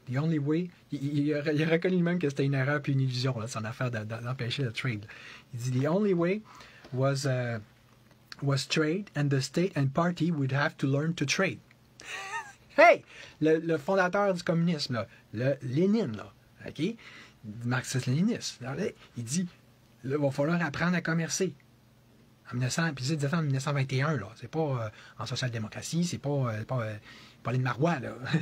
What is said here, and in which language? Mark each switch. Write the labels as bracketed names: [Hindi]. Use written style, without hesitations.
[English] The only way, [French] il a reconnu lui-même que c'était une erreur puis une illusion, là, son affaire d'empêcher le trade. Il dit [English] the only way was trade, and the state and party would have to learn to trade. [French] Hey, le fondateur du communisme, là, le Lénine, là, ok, marxiste-léniniste, il dit, il va falloir apprendre à commercer. En 1921, là. C'est pas en social-démocratie, c'est pas les Marois, là.